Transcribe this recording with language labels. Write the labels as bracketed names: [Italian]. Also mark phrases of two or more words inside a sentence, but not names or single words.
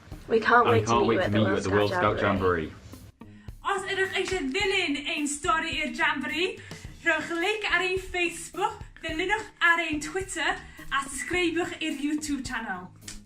[English] We can't wait to meet you at the World Scout Jamboree. [Welsh] Os ydych eisiau ddilyn ein stori i'r Jamboree, rhowch link ar ein Facebook, dilynwch ar ein Twitter a subscribewch i'r YouTube channel.